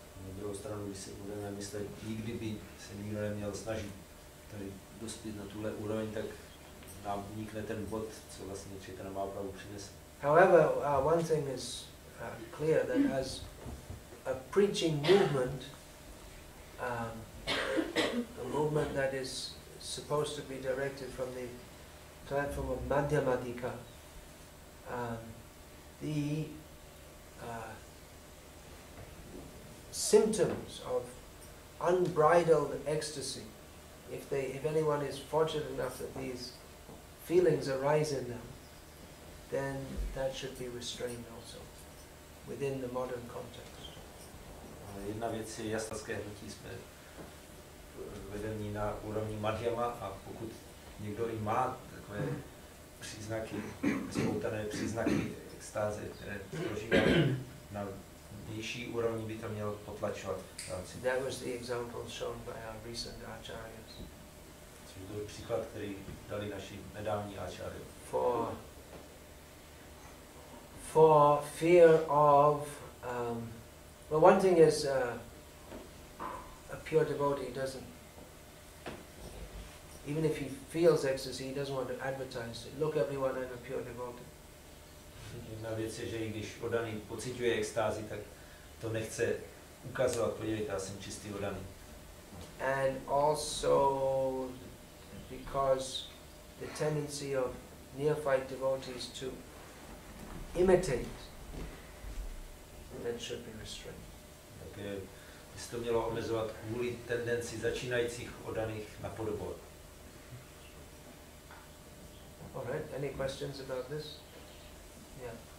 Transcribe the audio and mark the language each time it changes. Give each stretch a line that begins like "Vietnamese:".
Czech: Na druhou stranu, když si budeme myslet, nikdy by se nikdo neměl snažit tady dospět na tuhle úroveň, tak nám unikne ten bod, co vlastně Chaitanya Mahaprabhu přinesl.
English: However, one thing is clear, that as a preaching movement, a movement that is supposed to be directed from the platform of Madhyamadika, the symptoms of unbridled ecstasy, if anyone is fortunate enough that these feelings arise in them, then that should be restrained also within the modern context.
Czech: Jedna věc je jasnské hnutí, jsme vedení na úrovni Madhyama, a pokud někdo i má takové příznaky, spoutané příznaky extáze, které prožívá na nižší úrovni, by to měl potlačovat.
English: That was the example shown by our recent acharyas.
Czech: Což byl příklad, který dali naši nedávní acharya.
English: For fear of, well, one thing is a pure devotee doesn't, even if he feels ecstasy, he doesn't want to advertise it. Look everyone, I'm a pure devotee.
Czech: Jedna věc je, že i když oddaný pociťuje extázi, tak to nechce ukazovat, podívejte, já jsem čistý oddaný.
English: And also because the tendency of neophyte devotees to imitate, that should be restrained.
Czech: Tak by se to mělo omezovat kvůli tendenci začínajících oddaných napodobovat.
English: All right, any questions about this? Yeah.